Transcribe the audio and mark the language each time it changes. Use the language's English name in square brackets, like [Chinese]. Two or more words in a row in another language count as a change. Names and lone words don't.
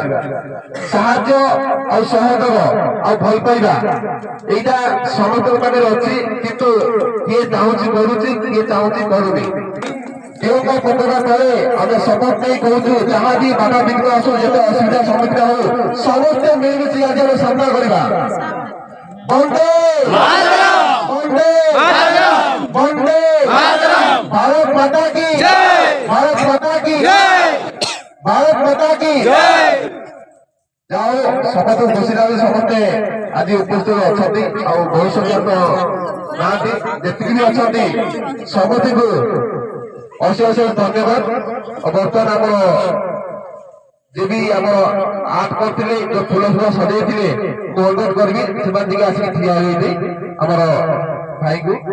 [Odia] ସାହାଯ୍ୟ ଆଉ ସହଯୋଗ ଆଉ ଭଲ ପାଇବା ଏଇଟା ସମସ୍ତଙ୍କ ପାଖରେ ଅଛି, କିନ୍ତୁ କିଏ ଚାହୁଁଛି କରୁଛି, କିଏ ଚାହୁଁଛି କରୁନି। ତିରଙ୍ଗା ପତାକା ତଳେ ଆମେ ଶପଥ ନେଇ କହୁଛୁ ଯାହା ବି ବାଧା ବିଘ୍ନ ଆସୁ, ଯେତେ ଅସୁବିଧା ସମ୍ମୁଖୀନ ହଉ ସମସ୍ତେ ମିଳିମିଶି ଆଜି ଆମେ ସାମ୍ନା କରିବା। ବନ୍ଦେ ବନ୍ଦେ ବନ୍ଦେ [Hindi] भारत माता की भारत माता की भारत माता की [Odia] ଯାଉ ସମସ୍ତେ ଖୁସି ଲାଗେ। ସମସ୍ତେ ଆଜି ଉପସ୍ଥିତ ଅଛନ୍ତି ଆଉ ବହୁ ସଂଖ୍ୟକ ନାହାନ୍ତି, ଯେତିକି ବି ଅଛନ୍ତି ସମସ୍ତଙ୍କୁ ଅଶେଷ ଅଶେଷ ଧନ୍ୟବାଦ। ବର୍ତ୍ତମାନ ଆମର ଯେ ବି ଆମର ଆର୍ଟ କରିଥିଲେ ଯୋଉ ଫୁଲ ସଜେଇଥିଲେ ମୁଁ ଅନୁରୋଧ କରିବି ସେମାନେ ଟିକେ ଆସିକି ଠିଆ ହେଇଛି ଆମର ଭାଇକୁ।